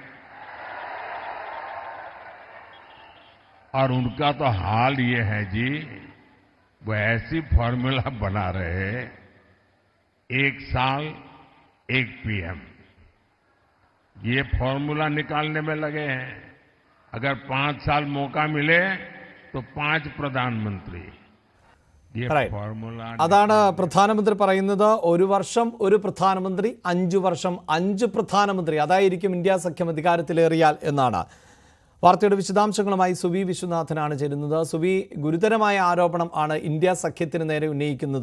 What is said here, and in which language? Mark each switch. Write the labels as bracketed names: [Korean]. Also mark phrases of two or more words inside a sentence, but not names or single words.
[Hindi] और उनका तो हाल ये है जी, वो ऐसी फॉर्मूला बना रहे, 1 साल 1 पीएम, ये फॉर्मूला निकालने में लगे हैं. अगर 5 साल मौका मिले तो 5 प्रधानमंत्री. [Malayalam] അതാണ് പ്രധാനമന്ത്രി പറയുന്നത്. 1 വർഷം 1 പ്രധാനമന്ത്രി, 5 വർഷം 5 പ്രധാനമന്ത്രി. അതായിരിക്കും ഇന്ത്യ സഖ്യം അധികാരത്തിലേറിയാൽ എന്നാണ്. വാർത്തയുടെ വിശദാംശങ്ങളുമായി സുവി വിശ്വനാഥനാണ് ചേരുന്നത്. സുവി, ഗുരുതരമായ ആരോപണം ആണ് ഇന്ത്യ സഖ്യത്തിന് നേരെ ഉന്നയിക്കുന്നത്.